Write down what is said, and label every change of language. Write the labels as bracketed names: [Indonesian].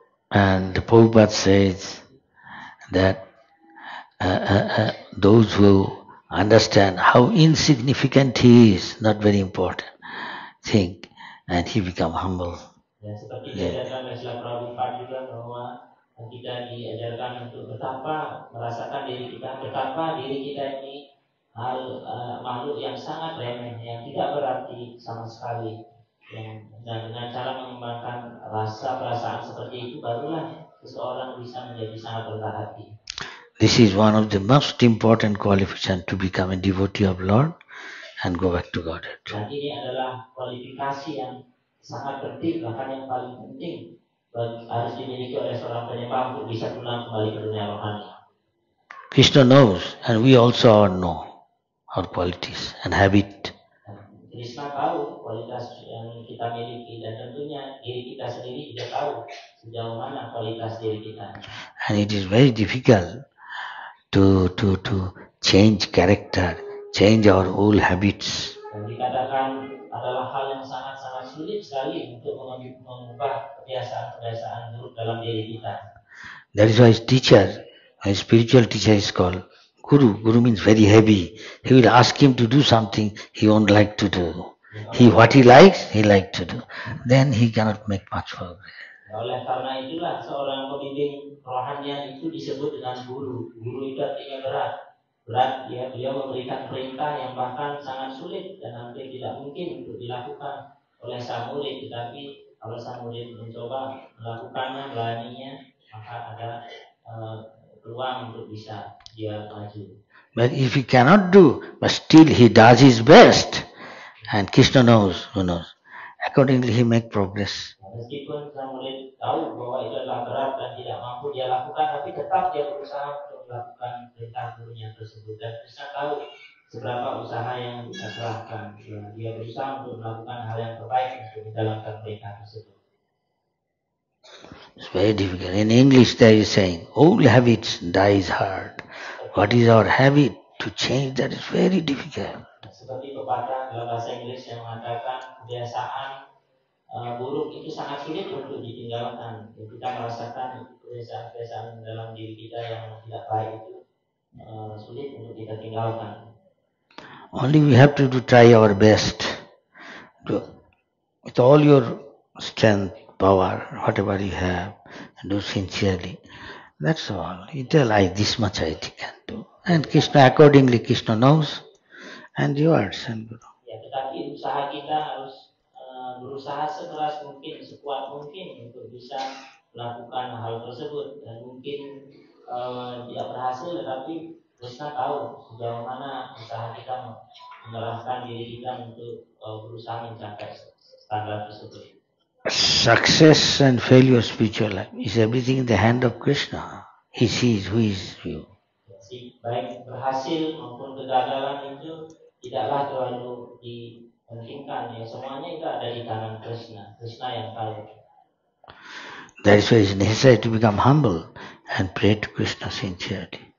[English] And the Prabhupada says that those who understand how insignificant he is, not very important, think, and he become humble. [Indonesian] Ya, seperti diajarkan oleh Srila Prabhupada juga bahwa kita diajarkan untuk betapa merasakan diri kita, betapa diri kita ini makhluk yang sangat remeh, yang tidak berarti sama sekali. Dan dengan cara mengembangkan rasa perasaan seperti itu, barulah seseorang bisa menjadi sangat rendah hati. [English] This is one of the most important qualifications to become a devotee of Lord and go back to Godhead. [Indonesian] Dan ini adalah kualifikasi yang sangat penting, bahkan yang paling penting harus dimiliki oleh seorang penyembah untuk bisa pulang kembali ke dunia rohani. [English] Krishna knows, and we also know our qualities and habit. [Indonesian] Krishna tahu kualitas yang kita miliki dan tentunya diri kita sendiri juga tahu sejauh mana kualitas diri kita. [English] And it is very difficult to change character, change our old habits. [Indonesian] Dan dikatakan adalah hal yang sangat-sangat sulit sekali untuk mengubah kebiasaan-kebiasaan buruk dalam diri kita. [English] That is why his teacher, a spiritual teacher is called Guru. Guru means very heavy. He will ask him to do something he won't like to do. What he likes, he like to do. Then he cannot make much progress. [Indonesian] Oleh karena itulah seorang pembimbing rohanian itu disebut dengan guru. Guru itu artinya berat ya, beliau memberikan perintah yang bahkan sangat sulit dan hampir tidak mungkin untuk dilakukan oleh sang murid, tetapi kalau sang murid mencoba melakukannya, beraninya, maka ada peluang untuk bisa dia maju. [English] But if he cannot do, but still he does his best, and Krishna knows, who knows. Accordingly he make progress. [Indonesian] Meskipun sang murid tahu bahwa itu adalah berat dan tidak mampu dia lakukan, tapi tetap dia berusaha untuk melakukan perintah gurunya tersebut. Dan Krishna tahu seberapa usaha yang dia kerahkan. Dia berusaha untuk melakukan hal yang terbaik untuk menjalankan perintah tersebut. [English] It's very difficult. In English there is saying, old habits dies hard. What is our habit? To change that is very difficult. [Indonesian] Seperti pepatah dalam bahasa Inggris yang mengatakan kebiasaan buruk itu sangat sulit untuk ditinggalkan. Kita merasakan kebiasaan-kebiasaan dalam diri kita yang tidak baik itu sulit untuk kita tinggalkan. [English] Only we have to try our best. With all your strength, power, whatever you have, do sincerely. That's all. You tell, this much I can do. And Krishna, accordingly, Krishna knows and rewards. [Indonesian] Ya, tetapi usaha kita harus berusaha sekeras mungkin, sekuat mungkin untuk bisa melakukan hal tersebut. Dan mungkin tidak berhasil, tetapi Krishna tahu sejauh mana usaha kita mengerahkan diri kita untuk berusaha mencapai standar tersebut. [English] Success and failure spiritual life is everything in the hand of Krishna. He sees who is you. [Indonesian] Baik berhasil maupun kegagalan itu tidaklah terlalu dipentingkan, ya semuanya itu ada di tangan Krishna. Krishna yang tahu. [English] That is why it is necessary to become humble and pray to Krishna sincerely.